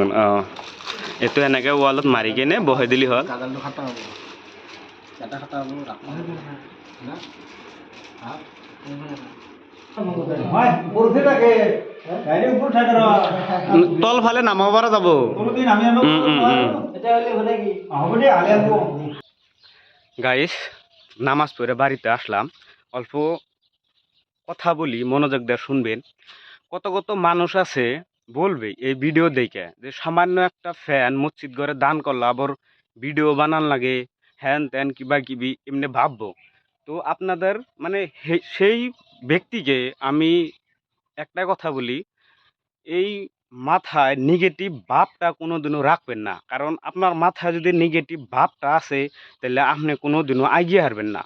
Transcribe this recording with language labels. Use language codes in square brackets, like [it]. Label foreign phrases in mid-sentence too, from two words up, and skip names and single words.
[as] এইটো এনেকৈ ৱালত মাৰি কেনে বহাই দিলি হ'ল। তল ফালে নামাব পৰা যাব। [bn] গাইস, নামাজ পড়ে বাড়িতে আসলাম। অল্প কথা বলি, মনোযোগ দিয়ে শুনবেন। কত কত মানুষ আছে বলবে এই ভিডিও দেখে যে সামান্য একটা ফ্যান মসজিদ ঘরে দান করলো, আবার ভিডিও বানান লাগে, হ্যান ত্যান কিবা কিবি এমনি ভাববো। তো আপনাদের মানে সেই ব্যক্তিকে আমি একটা কথা বলি, এই মাথায় নেগেটিভ ভাবটা কোনোদিনও রাখবেন না। কারণ আপনার মাথায় যদি নেগেটিভ ভাবটা আছে, তাহলে আপনি কোনোদিনও এগিয়ে হারবেন না।